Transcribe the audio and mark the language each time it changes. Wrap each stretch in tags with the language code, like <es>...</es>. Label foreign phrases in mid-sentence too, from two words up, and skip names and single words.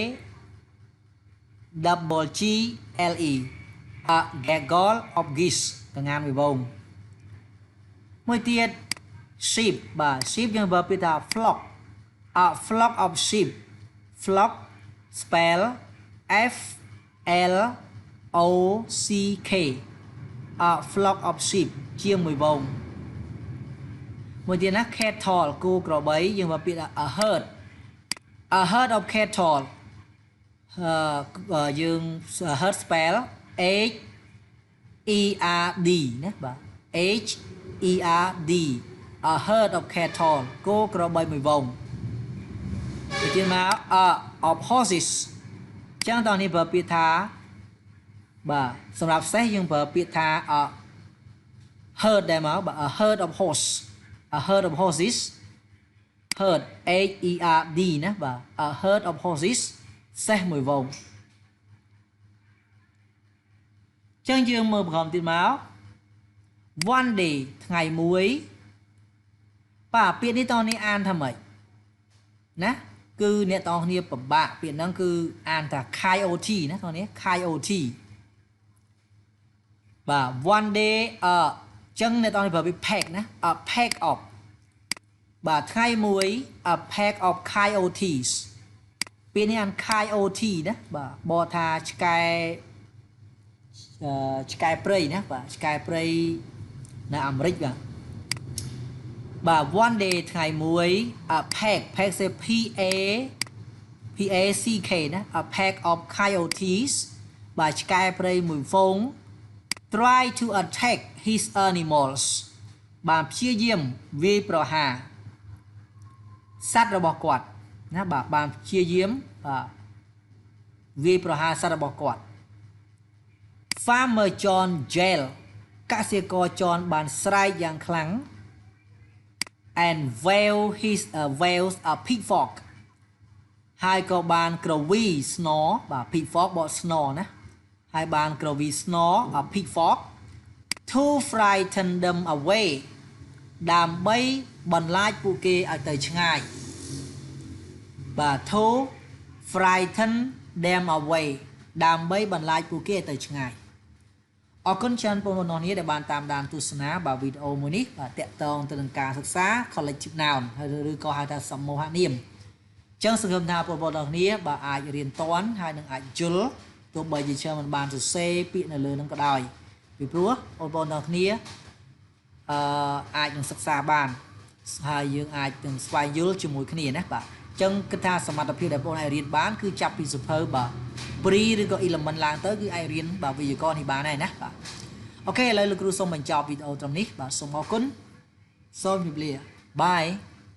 <en>double G L E a gaggle of geese</en> <km>កងានមួយវងមួយទៀត</km> <en>sheep បាទ sheep</en> <km>យើងប្រើពាក្យថា</km> <en>flock a flock of sheep flock spell F L O C K a flock of sheep</en> <km>ជាងមួយវងមួយទៀតណា</km> <en>cattle</en> <km>គោក្របីយើងប្រើពាក្យថា</km> <en>a herd of cattle យើង herd spell H E R D</en> <km>ណាបាទ</km> <en>H E R D a herd of</en> <km>cattle គោក្របីមួយវងទៅទៀតមក</km> <en>of horses</en> <km>ចឹងតោះនេះប្រើពាក្យថាបាទសម្រាប់សេះយើងប្រើពាក្យថា herd ដែរមកបាទ</km> <en>a herd of horse a herd of horses herd H E R D</en> <km>ណាបាទ</km> <en>a herd of horses</en> <km>សេះមួយវង ចឹងយើងមើលប្រហែលទៀតមក</km> <en>one day</en> <km>ថ្ងៃមួយបាទពាក្យនេះតោះនេះអានថាម៉េចណាគឺអ្នកទាំងគ្នាពិបាកពាក្យហ្នឹងគឺអានថា KIOT ណាតោះនេះ KIOT បាទ</km> <en>one day</en> <km>ចឹងអ្នកទាំងគ្នាប្រើពាក្យ pack ណា</km> <en>a pack of</en> <km>បាទថ្ងៃមួយ</km> <en>a pack of coyotes</en> <km>ពាក្យនេះអាន coyote ណាបាទបកថាឆ្កែ ព្រៃណាបាទឆ្កែព្រៃនៅអាមេរិកបាទ</km> <en>one day</en> <km>ថ្ងៃមួយ</km> <en>a pack</en> <km>សេ</km> <en>P A C K</en> <km>ណា</km> <en>a pack of coyotes</en> <km>បាទឆ្កែព្រៃមួយហ្វូង</km> <en>try to attack his animals</en> <km>បាទព្យាយាមវាយប្រហារសត្វរបស់គាត់ណាបាទបានព្យាយាម វាយប្រហារសត្វរបស់គាត់</km> <en>Farmer John Jail</en> <km>កសិករ John បានស្រែកយ៉ាងខ្លាំង</km> <en>and wails a pitchfork</en> <km>ហើយក៏បានក្រវីស្នរបាទ pitchfork បកស្នរ ណាហើយបានក្រវីស្នរ</km> <en>a pitchfork to frighten them away</en> <km>ដើម្បីបន្លាចពួកគេឲ្យទៅឆ្ងាយបាទ</km> <en>to frighten them away</en> <km>ដើម្បីបន្លាចពួកគេឲ្យទៅឆ្ងាយអរគុណច្រើនបងប្អូនអ្នកដែលបានតាមដានទស្សនាបាទវីដេអូមួយនេះបាទតាក់ទងទៅនឹងការសិក្សា</km> <en>collective noun</en> <km>ឬក៏ហៅថាសមូហនាមចឹងសង្ឃឹមថាបងប្អូនអ្នកបាទអាចរៀនតាន់ហើយនឹងអាចយល់ទោះបីជាច្រើនមិនបានសរសេរពាក្យនៅលើនឹងក៏ដោយពីព្រោះបងប្អូនអ្នក អាចនឹងសិក្សាបានហើយយើងអាចនឹងស្វែងយល់ជាមួយគ្នាណាបាទចឹងគិតថាសមត្ថភាពដែលបងអាចរៀនបានគឺចាប់ពីសភៅបាទ pre ឬក៏ element ឡើងទៅគឺអាចរៀនបាទវេយ្យាករណ៍នេះបានហើយណាបាទអូខេឥឡូវលោកគ្រូសូមបញ្ចប់វីដេអូត្រឹមនេះបាទសូមអរគុណសូមជម្រាបលាបាយ</km>